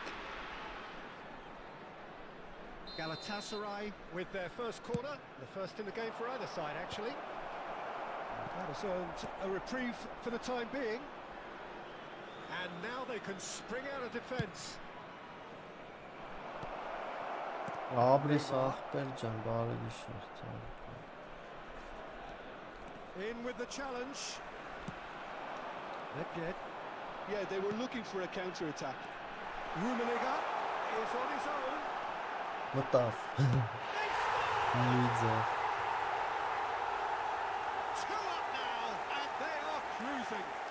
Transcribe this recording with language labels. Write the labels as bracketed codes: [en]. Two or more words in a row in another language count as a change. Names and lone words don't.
[en] Galatasaray with their first corner, the first in the game for either side actually. That has earned a reprieve for the time being. And now they can spring out of defence. [hy] Աբրիս ախպեր ջան, բարի գիշեր։ [en] In with the challenge. Nedved. Yeah, they were looking for a counter-attack. Rummenigge is on his own. [hy] Մտավ։ [en] They score! [hy] Միձավ։ [en] 2 up now, and they are cruising.